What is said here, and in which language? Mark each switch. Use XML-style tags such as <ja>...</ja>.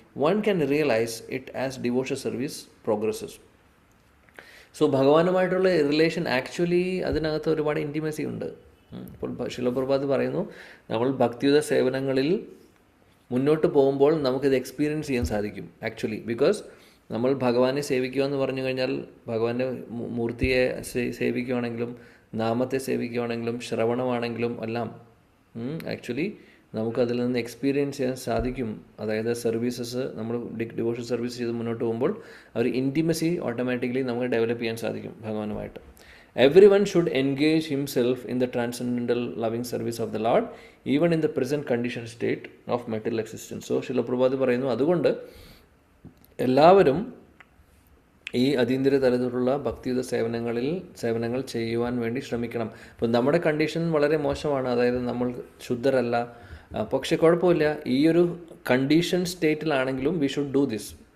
<en>One can realize it as devotional service progresses.</en> <ml>So ഭഗവാനുമായിട്ടുള്ള relation actually അതിനകത്ത് ഒരുപാട് intimacy ഉണ്ട്. ഇപ്പോൾ ശിലപ്രഭാത് പറയുന്നു, നമ്മൾ ഭക്തിയുത സേവനങ്ങളിൽ മുന്നോട്ട് പോകുമ്പോൾ നമുക്കിത് എക്സ്പീരിയൻസ് ചെയ്യാൻ സാധിക്കും ആക്ച്വലി. ബിക്കോസ് നമ്മൾ ഭഗവാനെ സേവിക്കുക എന്ന് പറഞ്ഞു കഴിഞ്ഞാൽ ഭഗവാന്റെ മൂർത്തിയെ സേവിക്കുകയാണെങ്കിലും നാമത്തെ സേവിക്കുകയാണെങ്കിലും ശ്രവണമാണെങ്കിലും എല്ലാം ആക്ച്വലി നമുക്കതിൽ നിന്ന് എക്സ്പീരിയൻസ് ചെയ്യാൻ സാധിക്കും. അതായത് സർവീസസ് നമ്മൾ ഡിവോഷൻ സർവീസ് ചെയ്ത് മുന്നോട്ട് പോകുമ്പോൾ ഒരു ഇൻറ്റിമസി ഓട്ടോമാറ്റിക്കലി നമുക്ക് ഡെവലപ്പ് ചെയ്യാൻ സാധിക്കും ഭഗവാനുമായിട്ട്.</ml> <en>Everyone should engage himself in the transcendental loving service of the Lord, even in the present conditioned state of material existence.</en> <ml>So, ശില പ്രഭാത് പറയുന്നു, അതുകൊണ്ട് എല്ലാവരും ഈ അതീന്ദ്രിയ തലത്തിലുള്ള ഭക്തിയുത സേവനങ്ങൾ ചെയ്യുവാൻ വേണ്ടി ശ്രമിക്കണം. ഇപ്പോൾ നമ്മുടെ കണ്ടീഷൻ വളരെ മോശമാണ്, അതായത് നമ്മൾ ശുദ്ധരല്ല. പക്ഷെ കുഴപ്പമില്ല, ഈ ഒരു condition സ്റ്റേറ്റിലാണെങ്കിലും</ml> <en>We should do this.</en>